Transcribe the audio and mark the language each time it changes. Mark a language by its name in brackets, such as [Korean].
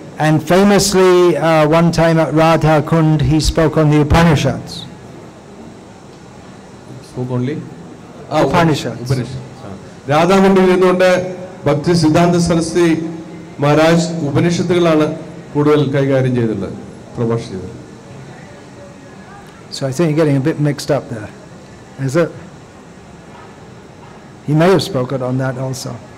[English] And famously, one time at Radha Kund, he spoke on the Upanishads. Spoke only? Upanishads. [Malayalam] Radha Kundil ഇരുന്നുകൊണ്ട് ഭക്തി സിദ്ധാന്ത സരസ്വതി മഹാരാജ് ഉപനിഷത്തുകളാണ് കൂടുതൽ കൈകാര്യം ചെയ്തിട്ടുള്ളത്, പ്രഭാഷണം ചെയ്തത്. [English] So I think you're getting a bit mixed up there. Is it? He may have spoken on that also.